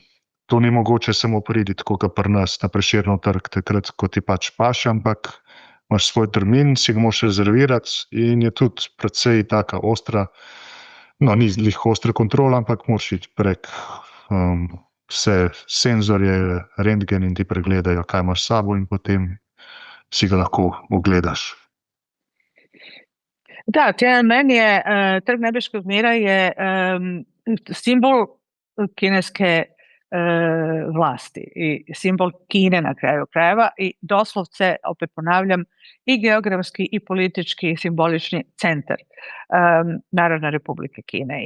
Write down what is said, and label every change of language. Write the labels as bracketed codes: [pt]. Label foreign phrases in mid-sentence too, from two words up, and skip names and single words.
[sl] To ni mogoče samo priti, tako kot pri nas na Prešernov trg, takrat, ko ti pač paše, ampak imaš svoj termin, si ga moraš rezervirati in je tudi precej taka ostra, no, ni glih ostra kontrola, ampak moraš iti prek vse senzorje, rentgen in ti pregledajo, kaj imaš s sabo in potem si ga lahko ogledaš. [hr] Da, Tiananmen je, Trg nebeškog mira je simbol kineske vlasti i simbol Kine na kraju krajeva i doslovce, opet ponavljam, i geografski i politički i simbolični centar Narodne Republike Kine.